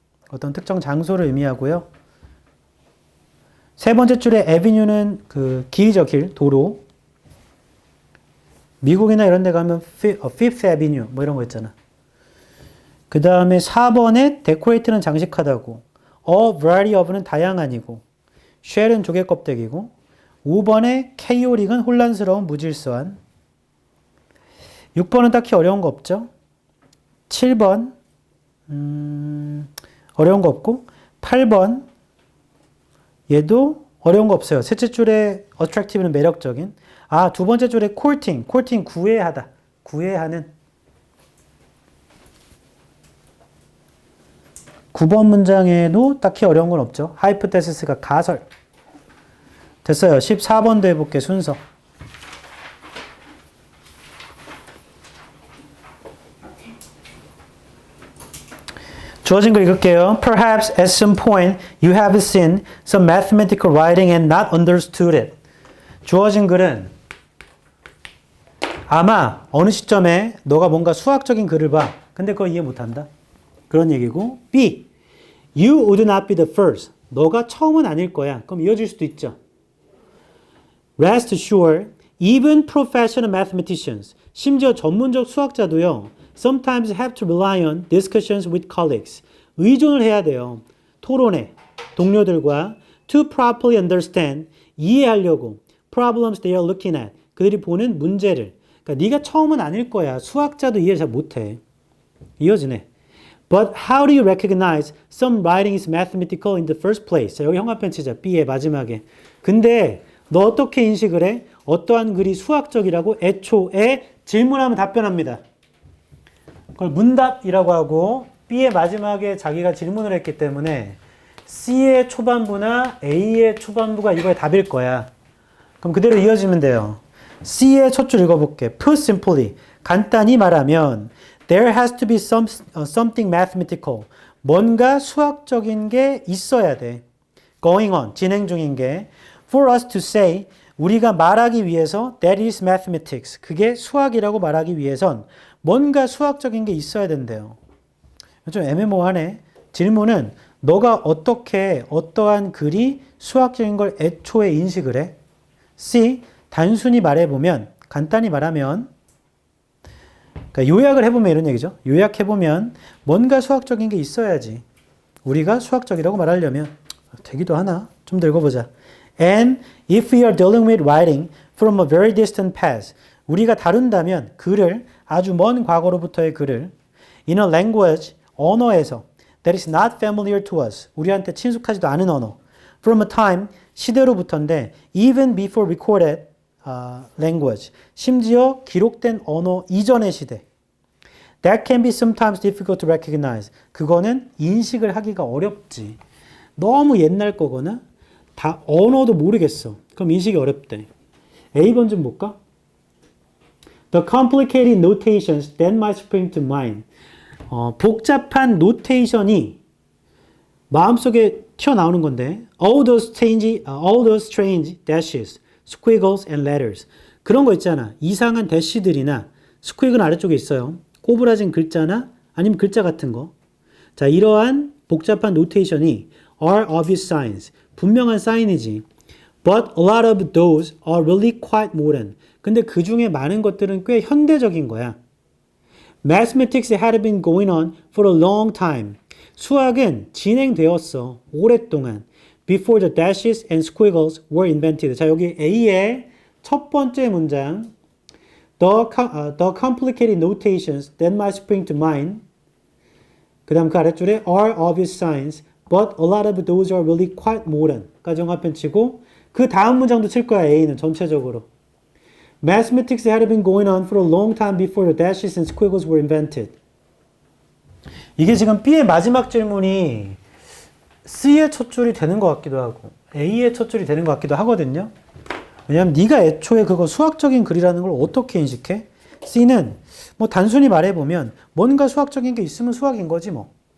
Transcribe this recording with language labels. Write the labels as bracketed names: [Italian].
[Korean] 어떤 특정 장소를 의미하고요. 세 번째 줄에 avenue는 그 길이죠. 길, 도로. 미국이나 이런 데 가면 Fifth Avenue 뭐 이런 거 있잖아. 그 다음에 4번에 decorate는 장식하다고. A variety of는 다양한이고. shell은 조개 껍데기고. 5번에 chaotic은 혼란스러운, 무질서한. 6번은 딱히 어려운 거 없죠. 7번 어려운 거 없고 8번 얘도 어려운 거 없어요. 셋째 줄에 attractive는 매력적인. 두 번째 줄에 courting 구애하다. 구애하는. 9번 문장에도 딱히 어려운 건 없죠. hypothesis가 가설. 됐어요. 14번도 해볼게 순서. 주어진 거 읽을게요. [English] Perhaps at some point you have seen some mathematical writing and not understood it. [Korean] 주어진 글은 아마 어느 시점에 너가 뭔가 수학적인 글을 봐. 근데 그거 이해 못한다. 그런 얘기고. B. [English] You would not be the first. [Korean] 너가 처음은 아닐 거야. 그럼 이어질 수도 있죠. [English] Rest assured, even professional mathematicians, [Korean] 심지어 전문적 수학자도요. [English] Sometimes have to rely on discussions with colleagues. [Korean] 의존을 해야 돼요. 토론회, 동료들과 [English] to properly understand, [Korean] 이해하려고 [English] problems they are looking at, [Korean] 그들이 보는 문제를. 그러니까 네가 처음은 아닐 거야. 수학자도 이해 잘 못해. 이어지네. [English] But how do you recognize some writing is mathematical in the first place? [Korean] 자, 여기 형광펜 치자. B의 마지막에. 근데 너 어떻게 인식을 해? 어떠한 글이 수학적이라고 애초에 질문하면 답변합니다. 그걸 문답이라고 하고 B의 마지막에 자기가 질문을 했기 때문에 C의 초반부나 A의 초반부가 이거의 답일 거야. 그럼 그대로 이어지면 돼요. C의 첫 줄 읽어볼게. [English] Put simply. [Korean] 간단히 말하면 [English] There has to be something mathematical. [Korean] 뭔가 수학적인 게 있어야 돼. [English] Going on. [Korean] 진행 중인 게. [English] For us to say. [Korean] 우리가 말하기 위해서 [English] That is mathematics. [Korean] 그게 수학이라고 말하기 위해선 뭔가 수학적인 게 있어야 된대요. 좀 애매모호하네. 질문은 너가 어떻게 어떠한 글이 수학적인 걸 애초에 인식을 해? C. 단순히 말해보면 간단히 말하면 그러니까 요약을 해보면 이런 얘기죠. 요약해보면 뭔가 수학적인 게 있어야지. 우리가 수학적이라고 말하려면 되기도 하나? 좀 더 읽어보자. [English] And if we are dealing with writing from a very distant past [Korean] 우리가 다룬다면 글을 아주 먼 과거로부터의 글을 [English] in a language [Korean] 언어에서 [English] that is not familiar to us [Korean] 우리한테 친숙하지도 않은 언어 [English] from a time [Korean] 시대로부터인데 [English] even before recorded language [Korean] 심지어 기록된 언어 이전의 시대 [English] that can be sometimes difficult to recognize [Korean] 그거는 인식을 하기가 어렵지 너무 옛날 거거나 다 언어도 모르겠어 그럼 인식이 어렵대 A번 좀 볼까? [English] The complicated notations that might spring to mind [Korean] 복잡한 노테이션이 마음속에 튀어나오는 건데 [English] all those strange dashes, squiggles and letters [Korean] 그런 거 있잖아. 이상한 대시들이나 스퀴그는 아래쪽에 있어요. 꼬부라진 글자나 아니면 글자 같은 거. 자, 이러한 복잡한 노테이션이 [English] are obvious signs. [Korean] 분명한 사인이지. [English] But a lot of those are really quite modern. [Korean] 근데 그 중에 많은 것들은 꽤 현대적인 거야. [English] Mathematics had been going on for a long time. [Korean] 수학은 진행되었어. 오랫동안. [English] Before the dashes and squiggles were invented. [Korean] 자, 여기 A의 첫 번째 문장. [English] The complicated notations that might spring to mind. [Korean] 그 다음 그 아랫줄에 [English] are obvious signs, but a lot of those are really quite modern. [Korean] 까지 영화편 치고 그 다음 문장도 칠 거야, A는 전체적으로. [English] Mathematics had been going on for a long time before the dashes and squiggles were invented. [Korean] 이게 지금 B의 마지막 질문이 C의 첫 줄이 되는 것 같기도 하고 A의 첫 줄이 되는 것 같기도 하거든요. 왜냐하면 네가 애초에 그거 수학적인 글이라는 걸 어떻게 인식해? C는 뭐 단순히 말해보면 뭔가 수학적인 게 있으면 수학인 거지 뭐.